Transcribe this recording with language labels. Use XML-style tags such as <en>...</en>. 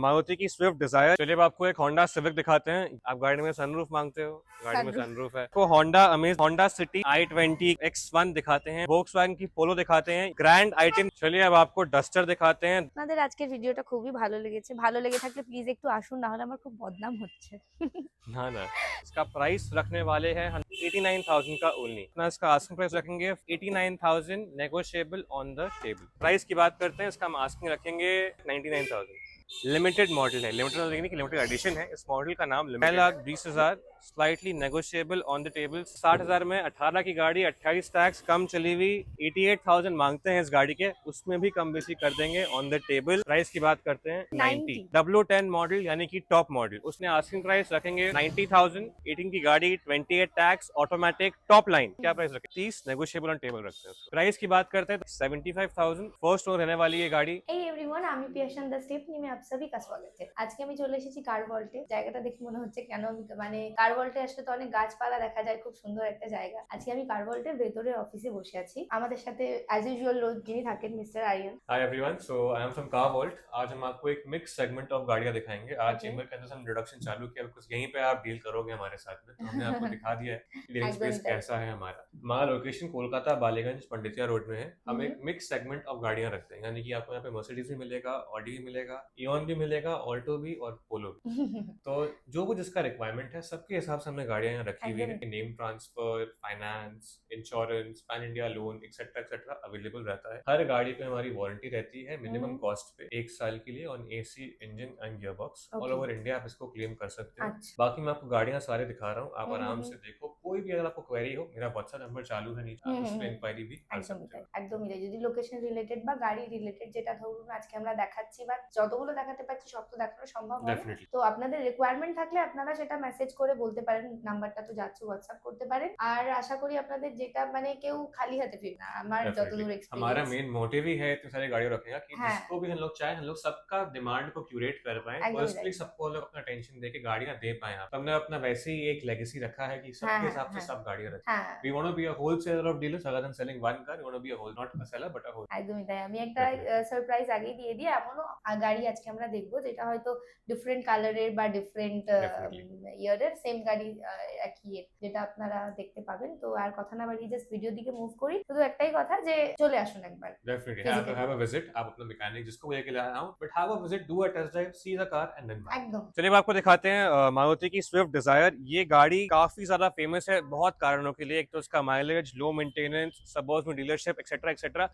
<hi>मारुति की Swift Dzire. चलिए अब आपको एक होंडा सिविक दिखाते हैं। आप गाड़ी में सनरूफ मांगते हो, गाड़ी में सनरूफ है। तो Honda amaze, Honda city i20 X1 दिखाते हैं, वोक्सवैगन की पोलो दिखाते हैं, ग्रैंड आई10। चलिए अब आपको डस्टर दिखाते हैं।</hi> <bn>আপনাদের আজকের ভিডিওটা খুবই ভালো লেগেছে, ভালো লেগে থাকলে প্লিজ একটু আসুন, না হলে আমার খুব বদনাম হচ্ছে।</bn> <hi>ना ना, इसका प्राइस रखने वाले हैं 89,000 का ओनली। अपना इसका आस्किंग प्राइस रखेंगे 89,000,</hi> <en>Negotiable on the table.</en> <hi>Price की बात करते हैं, इसका हम आस्किंग रखेंगे 99,000। लिमिटेड मॉडल है, लिमिटेड एडिशन है। इस मॉडल का नाम 9,20,000,</hi> <en>Slightly negotiable on the table.</en> <hi>60,000 में 18 की गाड़ी, 28 टैक्स, कम चली हुई, 88,000 मांगते हैं इस गाड़ी के, उसमें भी कम बेसी कर देंगे</hi> <en>On the table.</en> <hi>प्राइस की बात करते हैं 90। W10 मॉडल यानी कि टॉप मॉडल, उसने आस्किंग प्राइस रखेंगे 90,000। 18 की गाड़ी, 28 टैक्स, ऑटोमेटिक, टॉप लाइन। क्या प्राइस रखें? 30,</hi> <en>negotiable on table</en> <hi>रखते हैं। प्राइस की बात करते हैं 75,000। फर्स्ट ओनर रहने वाली ये गाड़ी।</hi> <bn>এই এভরিওয়ান, আমি পিয়াসান দ্য স্টেপ নিমে</bn> <hi>আপ সবই কা স্বাগত है।</hi> <bn>আজকে আমি চলে এসেছি কার ভল্টে। জায়গাটা দেখে মনে হচ্ছে কেন আমি মানে কার ভল্টে আসলে তো অনেক গাছপালা দেখা যায়, খুব সুন্দর একটা জায়গা। আজকে আমি কার ভল্টের ভেতরে অফিসে বসে আছি। আমাদের সাথে</bn> <en>as usual</en> <bn>লোক যিনি থাকেন mister Aryan.</bn> <en>Hi everyone, so I am from car vault.</en> <hi>आज हम आपको एक मिक्स सेगमेंट ऑफ गाड़ियां दिखाएंगे। आज चेंबर के अंदर से हम इंट्रोडक्शन चालू किया, कुछ यहीं पे आप डील करोगे हमारे साथ में। तो हमने आपको दिखा दिया है कि डीलिंग स्पेस कैसा है हमारा। हमारा लोकेशन कोलकाता बालीगंज पंडितिया रोड में है। हम एक मिक्स सेगमेंट ऑफ गाड़ियां रखते हैं, यानी कि आपको यहाँ पे मर्सिडीज भी मिलेगा, ऑडी भी मिलेगा, इयॉन भी मिलेगा, ऑल्टो भी और पोलो भी। तो जो कुछ जिसका रिक्वायरमेंट है सबके हिसाब से हमने गाड़ियां यहाँ रखी हुई है। Name transfer, finance, insurance, pan India loan etcetera etcetera available रहता है। हर गाड़ी पे हमारी वारंटी रहती है मिनिमम कॉस्ट पे 1 साल के लिए</hi> <en>On AC, engine and gearbox. All over India</en> <hi>आप इसको क्लेम कर सकते हो। बाकी मैं आपको गाड़ियां सारे दिखा रहा हूँ, आप आराम से देखो। कोई भी अगर आपको क्वेरी हो, मेरा व्हाट्सएप नंबर चालू है नीचे, आप उस पर इंक्वायरी भी कर सकते हो।</hi> <bn>একদমই তাই। যদি লোকেশন রিলেটেড বা গাড়ি রিলেটেড, যেটা ধরুন আজকে আমরা দেখাচ্ছি বা যতগুলো দেখাতে পারছি সব তো দেখানো সম্ভব হয় না। তো আপনাদের রিকোয়ারমেন্ট থাকলে আপনারা সেটা মেসেজ করে বলতে পারেন, নাম্বারটা তো যাচ্ছে, হোয়াটসঅ্যাপ করতে পারেন। আর আশা করি আপনাদের যেটা মানে কেউ খালি হাতে ফিরবে না। আমার যতদূর এক্সপেরিয়েন্স,</bn> <hi>हमारा मेन मोटिव ही है इतनी सारी गाड़ियां रखेगा कि जिसको भी हम लोग चाहे, हम लोग सबका डिमांड को क्यूरेट कर पाए, पर्सनली सबको हम लोग अपना टेंशन देके गाड़ियां दे पाए। हमने अपना वैसे ही एक लेगेसी रखा है कि सबके हिसाब से सब गाड़ियां रखें।</hi> <en>We want to be a wholesaler of dealers, rather than selling one car, we want to be a whole, not a seller but a whole।</en> <bn>একদমই তাই। আমি একটা সারপ্রাইজ আগেই দিয়ে দিই। এমনও গাড়ি আজকে আমরা দেখবো যেটা হয়তো ডিফারেন্ট কালারের বা ডিফারেন্ট ইয়ারের সেম গাড়ি, একই যেটা আপনারা দেখতে পাবেন। তো আর কথা না বাড়িয়ে জাস্ট ভিডিও দিকে মুভ করি। শুধু একটাই কথা যে চলে আসুন একবার।</bn> <en>Definitely have a visit।</en> <hi>आप अपना मैकेनिक जिसको भी लेके लाया हो,</hi> <en>But have a visit, do a test drive, see the car and then buy।</en> <hi>एकदम। चलिए अब आपको दिखाते हैं मारुति की स्विफ्ट डिजायर। ये गाड़ी काफी ज्यादा फेमस है बहुत कारणों के लिए। एक तो इसका माइलेज, लो मेंटेनेंस, सबर्ब्स में डीलरशिप एक्सेट्रा एक्सेट्रा।</hi>